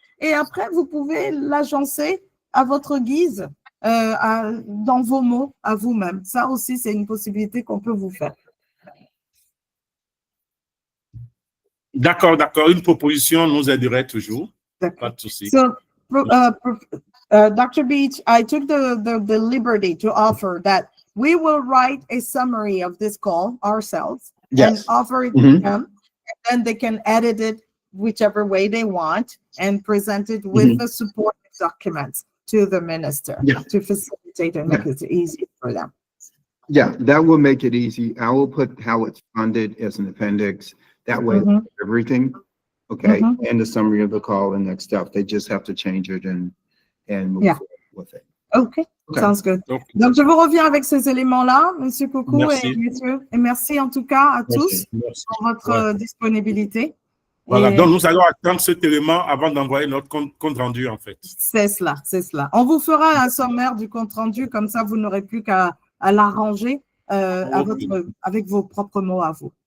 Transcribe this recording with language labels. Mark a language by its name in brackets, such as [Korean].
[French] Et après, vous pouvez l'agencer à votre guise, dans vos mots, à vous-même. Ça aussi, c'est une possibilité qu'on peut vous faire. D'accord, d'accord. Une proposition nous aiderait toujours. Pas de souci. [English] So, Dr. Beach, I took the liberty to offer that we will write a summary of this call ourselves and offer it to them, and then they can edit it whichever way they want and present it with the support documents to the minister to facilitate and make it easy for them. Yeah, that will make it easy. I will put how it's funded as an appendix. That way, everything, okay, and the summary of the call and next stuff. They just have to change it and move forward with it. Okay, sounds good. [French] Donc, je vous reviens avec ces éléments-là, Monsieur Coucou et messieurs. Et merci en tout cas à tous pour votre disponibilité. Voilà, donc nous allons attendre cet élément avant d'envoyer notre compte rendu, en fait. C'est cela, c'est cela. On vous fera un sommaire du compte rendu, comme ça vous n'aurez plus qu'à l'arranger avec vos propres mots à vous.